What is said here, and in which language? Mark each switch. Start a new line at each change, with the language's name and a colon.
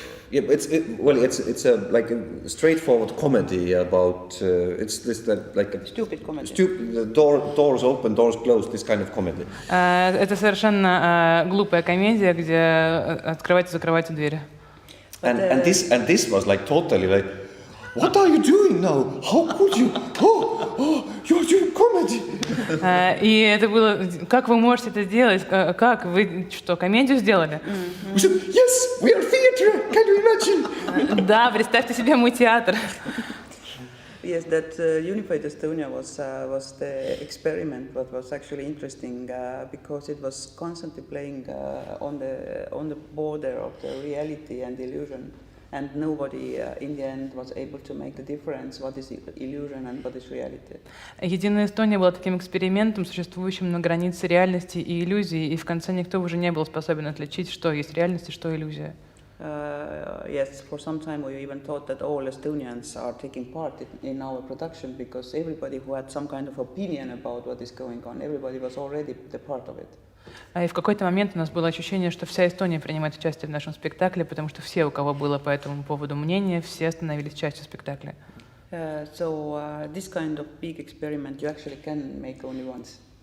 English: Yeah, it's a like a straightforward comedy about it's this like a Stupid comedy. Stupid doors open, doors closed, this kind of comedy.
Russian: Это совершенно глупая комедия, где открываются и закрываются двери.
English: And this was like totally like, what are you doing now? How could you? Oh, you're doing comedy.
Russian: И это было, как вы можете это сделать? Как вы что, комедию сделали?
English: We said, yes, we are theatre. Can you imagine?
Russian: Да, представьте себе, мы театр.
English: Yes, that Unified Estonia was the experiment, but was actually interesting because it was constantly playing on the border of the reality and illusion, and nobody in the end was able to make the difference what is illusion and what is reality.
Russian: Единая Эстония была таким экспериментом, существующим на границе реальности и иллюзии, и в конце никто уже не был способен отличить, что есть реальность и что иллюзия.
English: Yes, for some time we even thought that all Estonians are taking part in our production because everybody who had some kind of opinion about what is going on, everybody was already the part of it.
Russian: И в какой-то момент у нас было ощущение, что вся Эстония принимает участие в нашем спектакле, потому что все, у кого было по этому поводу мнение, все становились частью спектакля.
English: So this kind of big experiment you actually can make only once.